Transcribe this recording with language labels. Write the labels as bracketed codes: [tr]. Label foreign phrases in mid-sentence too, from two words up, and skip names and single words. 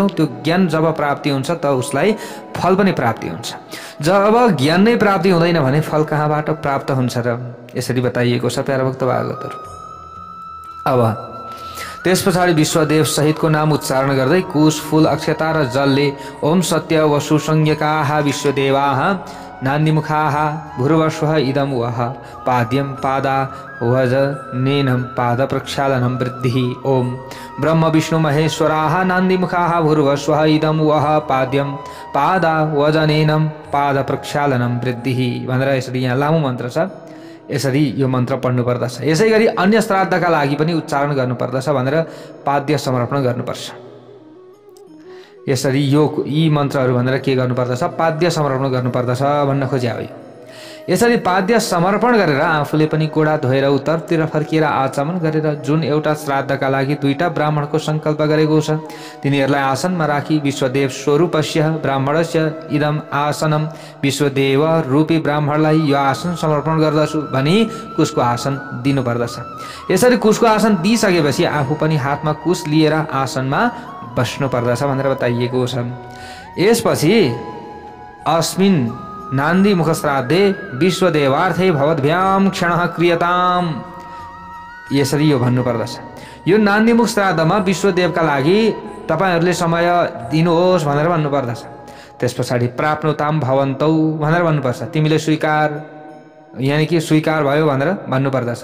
[ne] त्यो ज्ञान जब प्राप्ति हुन्छ त उसलाई फल पनि प्राप्ति हुन्छ। जब ज्ञान नै प्राप्ति हुँदैन भने फल कहाँबाट प्राप्त हुन्छ र? यसरी बताइएको छ प्यारा भक्त भागवतहरू। अब त्यस पछाडि विश्वदेव सहितको नाम उच्चारण गर्दै कुश फूल अक्षता र जलले [sa] ओम सत्य वसु संज्ञकाः विश्वदेवाः नान्दीमुखाः भूर्वस्वः इदं वः पाद्यं पादा वजनेनं पाद प्रक्षालनं वृद्धिः। ओम ब्रह्म विष्णु महेश्वराः नान्दीमुखाः भूर्वस्वः इदं वः पाद्यं पादा वजनेनं पाद प्रक्षालनं वृद्धिः [ne] भनेर यसरी यहाँ लामो मन्त्र छ। यसरी यो मन्त्र पढ्नु पर्दछ। यसै गरी अन्य श्राद्धका लागि पनि उच्चारण गर्नुपर्दछ भनेर पाद्य समर्पण गर्नुपर्छ। यसरी यी मन्त्रहरू भनेर के गर्नुपर्दछ? पाद्य समर्पण गर्नुपर्दछ भन्न खोज्या हो। यसरी पाद्य समर्पण गरेर आफूले पनि गोडा धोएर उत्तरतिर फर्किएर आचमन गरेर जुन एउटा श्राद्धका लागि 2टा ब्राह्मणको सङ्कल्प गरेको छ तिनीहरूलाई आसनमा राखी [sa] विश्वदेव स्वरूपस्य ब्राह्मणस्य इदम आसनम [ne] विश्वदेव रूपी ब्राह्मणलाई यो आसन समर्पण गर्दछु भनी कुशको आसन दिनुपर्दछ। यसरी कुशको आसन दिइसकेपछि आफू पनि हातमा कुश लिएर आसनमा बस्नु पर्दछ भनेर बताइएको छ। [sa] यसपछि अस्मिन् नान्दी मुख श्राद्धे विश्वदेवार्थे भवद्भ्याम क्षणः क्रियताम। [ne] यसरी यो भन्नुपर्दछ। यो नान्दी मुख श्राद्धमा विश्वदेवका लागि तपाईहरुले समय दिनुहोस् भनेर भन्नुपर्दछ। त्यस पछाडि [sa] प्राप्नुताम भवन्तौ [ne] भनेर भन्नुपर्छ। तिमीले स्वीकार [hi] यानी कि [ne] स्वीकार भयो भनेर भन्नुपर्दछ।